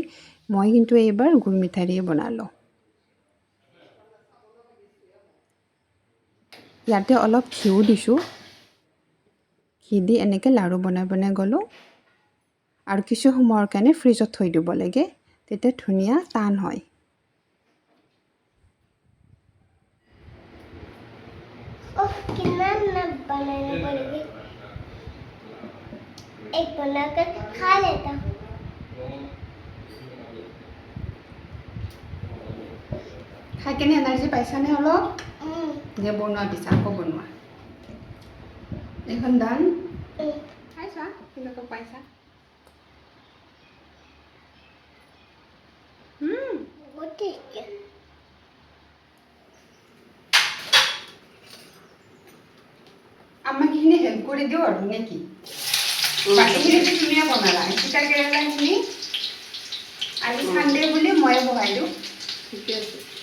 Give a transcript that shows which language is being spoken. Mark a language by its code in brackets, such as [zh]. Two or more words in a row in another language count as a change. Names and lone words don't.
[as] মই কিন্তু এইবাৰ গুৰ মিঠাইৰে বনালোঁ। ইয়াতে অলপ ঘিউ দিছোঁ। ঘি দি এনেকৈ লাড়ু বনাই বনাই গ'লোঁ। আৰু কিছু সময়ৰ কাৰণে ফ্ৰিজত থৈ দিব লাগে, তেতিয়া ধুনীয়া টান হয়। [hi] ओह कितना न बनाने पड़ेगी एक बनाकर खा लेता हूँ [as] খাই কেনে এনাৰ্জি পাইছানে অলপ? যে বনোৱা পিছা আকৌ বনোৱা। এইখন দান খাইছা কেনেকৈ পাইছা? [hi] बहुत टेस्टी [as] আমাক এইখিনি হেল্প কৰি দিওঁ আৰু নেকি? বাকীখিনিতো তুমিয়ে বনালা। তিতা কেৰেলাখিনি আজি চানডে বুলি ময়ে বহাই দিওঁ। ঠিকে আছে।